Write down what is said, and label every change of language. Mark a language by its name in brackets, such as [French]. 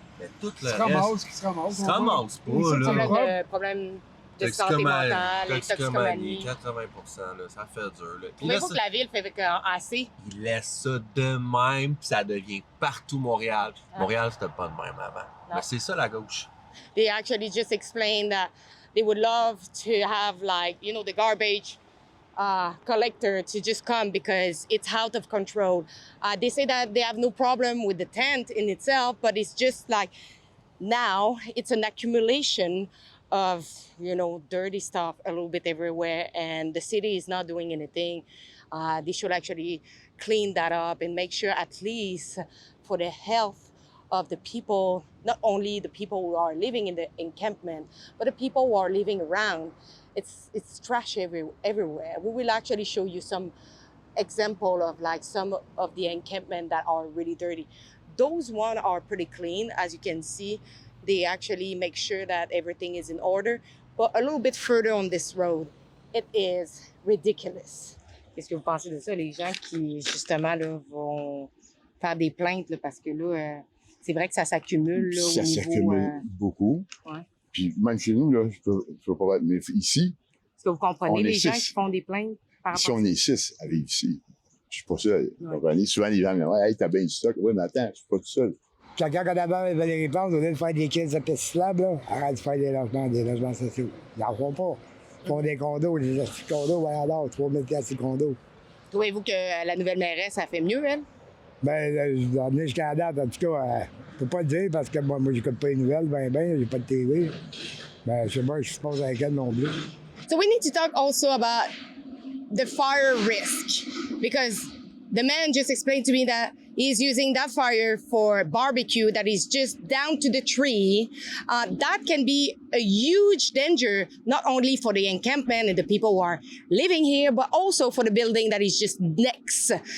[French] Mais tout le reste... Qui se ramasse. Ça ramasse pas, Problème de santé mentale, toxicomanie, toxicomanie. 80%, là, ça fait dur. Là. Puis Trouvez-vous là, que la ville fait assez? ils laissent ça de même, puis ça devient partout Montréal. Montréal, c'était pas de même avant. Mais c'est ça, la gauche. [English] They actually just explained that they would love to have, like, you know, the garbage collector to just come because it's out of control. They say that they have no problem with the tent in itself, but it's just like now it's an accumulation of, you know, dirty stuff a little bit everywhere, and the city is not doing anything. They should actually clean that up and make sure, at least for the health of the people, not only the people who are living in the encampment, but the people who are living around. It's trash everywhere. We will actually show you some example of like some of the encampment that are really dirty. Those one are pretty clean, as you can see. They actually make sure that everything is in order. But a little bit further on this road, it is ridiculous. [French] Qu'est-ce que vous pensez de ça, les gens qui, justement, là, vont faire des plaintes, là, parce que là, c'est vrai que ça s'accumule. Là, ça s'accumule beaucoup. Ouais. Puis même chez nous, là, je peux pas être, mais ici... Est-ce que vous comprenez les gens qui font des plaintes par rapport à ça? Si on est 6 à vivre ici, je suis pas seul. Ouais. Souvent, les gens me disent « Hey, t'as bien du stock. » Oui, mais attends, je suis pas tout seul. Chacun, quand d'abord, il va les répondre, au lieu de faire des kits de piste cyclable, là, arrête de faire des logements sociaux. Ils n'en font pas. Ils font des condos, des petits condos, voilà, alors, 3000 piastres de condos. Trouvez-vous que la nouvelle mairesse, ça fait mieux, elle? Ben, je vais emmener jusqu'à la date. En tout cas, je peux pas le dire parce que moi j'écoute pas les nouvelles, j'ai pas de TV. Ben, je sais pas, je suppose avec elle non plus. [English] So we need to talk also about the fire risk, because the man just explained to me that he's using that fire for barbecue that is just down to the tree. That can be a huge danger, not only for the encampment and the people who are living here, but also for the building that is just next.